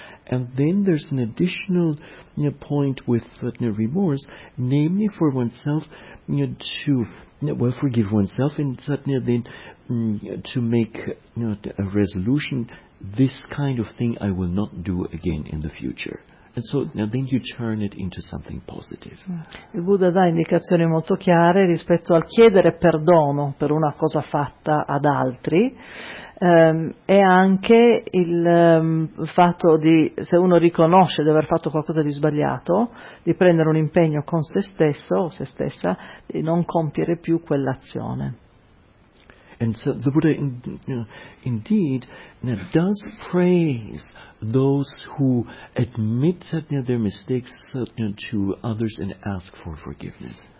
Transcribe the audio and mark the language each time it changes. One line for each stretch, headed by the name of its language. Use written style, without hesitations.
English: And then there's an additional point with remorse, namely for oneself to forgive oneself, and then to make a resolution, this kind of thing I will not do again in the future. And so now then you turn it into something positive.
Italian: Il Buddha dà indicazioni molto chiare rispetto al chiedere perdono per una cosa fatta ad altri. E anche il fatto di, se uno riconosce di aver fatto qualcosa di sbagliato, di prendere un impegno con se stesso o se stessa di non compiere più quell'azione.
English: And so the Buddha indeed does praise those who admit their mistakes to others and ask for forgiveness.